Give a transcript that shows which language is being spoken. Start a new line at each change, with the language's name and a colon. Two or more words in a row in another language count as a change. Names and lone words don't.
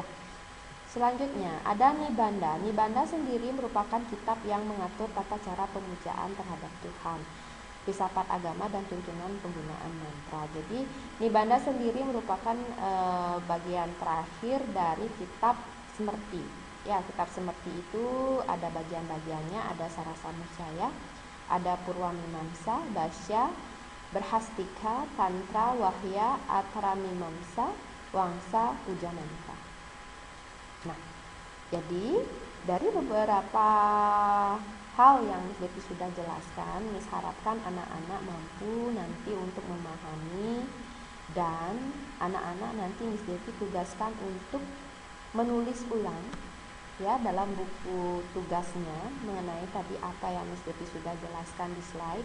Indonesian: Selanjutnya ada Nibanda. Nibanda sendiri merupakan kitab yang mengatur tata cara pemujaan terhadap Tuhan, filsafat agama, dan tuntunan penggunaan mantra. Jadi Nibanda sendiri merupakan bagian terakhir dari kitab Semerti. Ya, kitab Semerti itu ada bagian-bagiannya, ada Sarasa Musaya, ada Purwamimamsa, Basya, Berhastika, Tantra, Wahya, Ataramimamsa, Wangsa, Ujananta. Nah, jadi dari beberapa hal yang Miss Devi sudah jelaskan, Miss harapkan anak-anak mampu nanti untuk memahami, dan anak-anak nanti Miss Devi tugaskan untuk menulis ulang ya dalam buku tugasnya mengenai tadi apa yang Miss Devi sudah jelaskan di slide.